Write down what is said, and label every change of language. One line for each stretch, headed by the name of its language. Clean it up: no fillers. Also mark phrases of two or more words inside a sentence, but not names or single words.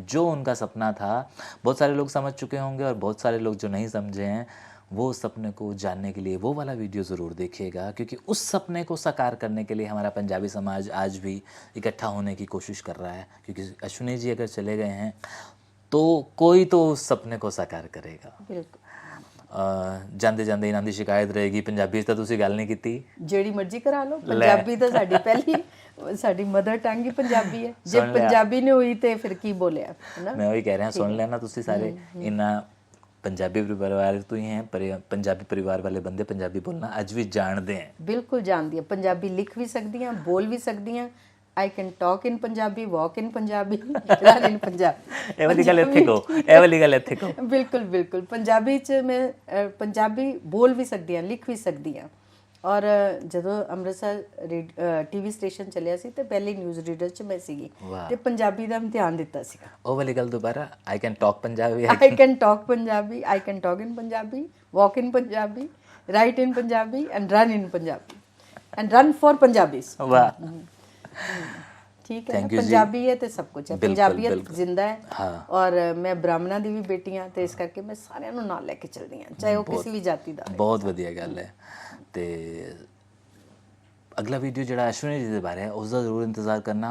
Hindi: जो उनका सपना था, बहुत सारे लोग समझ चुके होंगे और बहुत सारे लोग जो नहीं समझे हैं, वो सपने को जानने के लिए वो वाला वीडियो ज़रूर देखिएगा, क्योंकि उस सपने को साकार करने के लिए हमारा पंजाबी समाज आज भी इकट्ठा होने की कोशिश कर रहा है। क्योंकि अश्विनी जी अगर चले गए हैं तो कोई तो उस सपने को साकार करेगा। बिल्कुल।
Punjabi: ਜਾਂਦੇ ਜਾਂਦੇ ਇਹਨਾਂ ਦੀ ਸ਼ਿਕਾਇਤ ਰਹੇਗੀ, ਪੰਜਾਬੀ 'ਚ ਤਾਂ ਤੁਸੀਂ ਗੱਲ ਨਹੀਂ ਕੀਤੀ। ਜਿਹੜੀ ਮਰਜ਼ੀ ਕਰਾ ਲਓ, ਪੰਜਾਬੀ ਤਾਂ ਸਾਡੀ ਪਹਿਲੀ ਸਾਡੀ
English: mother tongue
Punjabi: ਹੀ ਪੰਜਾਬੀ ਹੈ। ਜੇ ਪੰਜਾਬੀ ਨਹੀਂ ਹੋਈ ਤੇ ਫਿਰ ਕੀ ਬੋਲਿਆ ਹੈ ਨਾ। ਮੈਂ ਉਹੀ ਕਹਿ ਰਿਹਾ, ਸੁਣ ਲੈਣਾ ਤੁਸੀਂ ਸਾਰੇ। ਇਹਨਾਂ ਪੰਜਾਬੀ ਪਰਿਵਾਰ ਤੋਂ ਹੀ ਹੈ, ਪੰਜਾਬੀ ਪਰਿਵਾਰ ਵਾਲੇ ਬੰਦੇ ਪੰਜਾਬੀ ਬੋਲਣਾ ਅੱਜ ਵੀ ਜਾਣਦੇ ਹੈ। ਬਿਲਕੁਲ ਜਾਣਦੀ ਹੈ, ਪੰਜਾਬੀ ਲਿਖ ਵੀ ਸਕਦੀ ਹਾਂ, ਬੋਲ ਵੀ ਸਕਦੀ ਹਾਂ।
English: I can talk in Punjabi, walk in Punjabi, run in Punjabi।
Punjabi: ਇਹ ਵਾਲੀ ਗੱਲ ਇੱਥੇ ਕਹੋ, ਇਹ ਵਾਲੀ ਗੱਲ ਇੱਥੇ ਕਹੋ। ਬਿਲਕੁਲ ਬਿਲकुल ਪੰਜਾਬੀ 'ਚ ਮੈਂ ਪੰਜਾਬੀ ਬੋਲ ਵੀ ਸਕਦੀ ਹਾਂ, ਲਿਖ ਵੀ ਸਕਦੀ ਹਾਂ। ਔਰ ਜਦੋਂ ਅੰਮ੍ਰਿਤਸਰ ਟੀਵੀ ਸਟੇਸ਼ਨ ਚੱਲਿਆ ਸੀ ਤੇ ਪਹਿਲੀ ਨਿਊਜ਼ ਰੀਡਰ 'ਚ ਮੈਂ ਸੀਗੀ ਤੇ ਪੰਜਾਬੀ ਦਾ ਇਮਤਿਹਾਨ ਦਿੱਤਾ ਸੀਗਾ। ਉਹ ਵਾਲੀ ਗੱਲ ਦੁਬਾਰਾ,
English: I can talk ਪੰਜਾਬੀ, I can talk Punjabi, I can talk in Punjabi, walk in Punjabi, write in Punjabi and run in Punjabi and run for Punjabis।
Punjabi: ਵਾਹ, ਠੀਕ ਹੈ, ਪੰਜਾਬੀ ਹੈ ਤੇ ਸਭ ਕੁਝ ਹੈ, ਪੰਜਾਬੀਅਤ ਜ਼ਿੰਦਾ ਹੈ। ਹਾਂ। ਔਰ ਮੈਂ ਬ੍ਰਾਹਮਣਾਂ ਦੀ ਵੀ ਬੇਟੀ ਹਾਂ ਤੇ ਇਸ ਕਰਕੇ ਮੈਂ ਸਾਰਿਆਂ ਨੂੰ ਨਾਲ ਲੈ ਕੇ ਚੱਲਦੀ ਹਾਂ, ਚਾਹੇ ਉਹ ਕਿਸੇ ਵੀ ਜਾਤੀ ਦਾ। ਬਹੁਤ ਵਧੀਆ ਗੱਲ ਹੈ। ਤੇ ਅਗਲਾ ਵੀਡੀਓ ਜਿਹੜਾ ਅਸ਼ਵਨੀ ਜੀ ਦੇ ਬਾਰੇ ਹੈ ਉਸ ਦਾ ਜ਼ਰੂਰ ਇੰਤਜ਼ਾਰ ਕਰਨਾ।